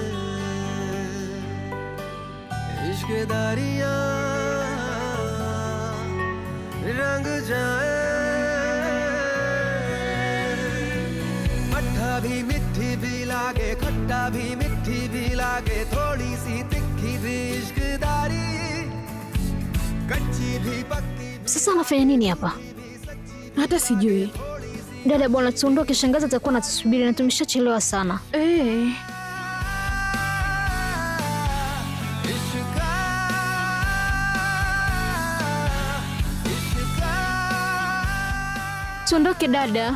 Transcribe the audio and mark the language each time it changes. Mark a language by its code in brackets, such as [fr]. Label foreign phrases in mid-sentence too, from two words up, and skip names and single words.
[hi] रिश्तेदारियां रंग जाए, मट्ठा भी मिठी भी लागे, खट्टा भी मिठी भी लागे, थोड़ी सी तिखी भी इश्कदारी, कच्ची भी पक्की भी। [sw] Sasa anafanya nini hapa? Hata sijui. Dada bwana, tuondoke, shangazi atakuwa anatusubiri na tumeshachelewa sana. Tuondoke dada.